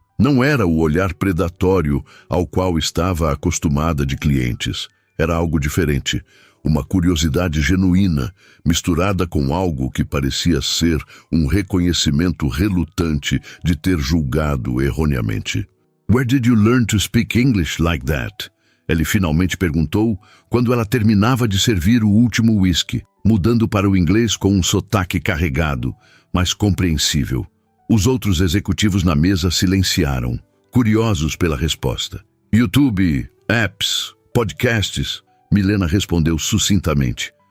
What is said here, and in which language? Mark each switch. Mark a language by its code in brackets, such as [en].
[pt] Não era o olhar predatório ao qual estava acostumada de clientes. Era algo diferente, uma curiosidade genuína, misturada com algo que parecia ser um reconhecimento relutante de ter julgado erroneamente. [en] "Where did you learn to speak English like that?" [pt] Ele finalmente perguntou quando ela terminava de servir o último whisky, mudando para o inglês com um sotaque carregado, mas compreensível. Os outros executivos na mesa silenciaram, curiosos pela resposta. "YouTube, apps, podcasts", Milena respondeu sucintamente.